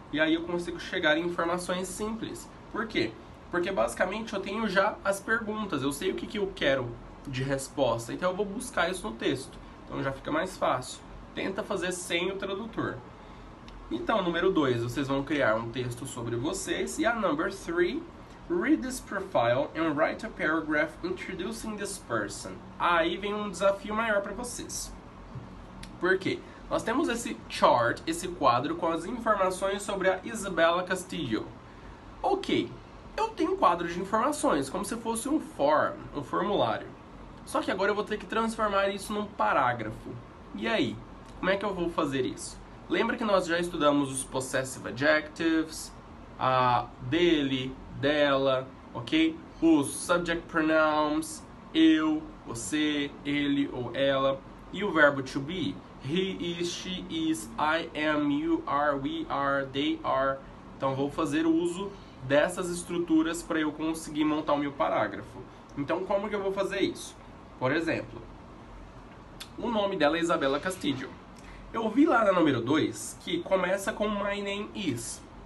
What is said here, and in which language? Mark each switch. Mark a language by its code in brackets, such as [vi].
[pt] E aí eu consigo chegar em informações simples. Por quê? Porque basicamente eu tenho já as perguntas, eu sei o que eu quero de resposta, então eu vou buscar isso no texto. Então já fica mais fácil. Tenta fazer sem o tradutor. Então, número 2, vocês vão criar um texto sobre vocês. E a [en] number 3, read this profile and write a paragraph introducing this person. [pt] Aí vem um desafio maior para vocês. Por quê? Nós temos esse chart, esse quadro com as informações sobre a Isabella Castillo. Ok, eu tenho um quadro de informações, como se fosse um formulário. Só que agora eu vou ter que transformar isso num parágrafo. E aí, como é que eu vou fazer isso? Lembra que nós já estudamos os possessive adjectives, a dele, dela, ok? Os subject pronouns, eu, você, ele ou ela. E o verbo [en] to be, he is, she is, I am, you are, we are, they are. [pt] Então vou fazer uso dessas estruturas para eu conseguir montar o meu parágrafo. Então como que eu vou fazer isso? Por exemplo, o nome dela é Isabella Castillo. Eu vi lá na número 2 que começa com [en] my name is.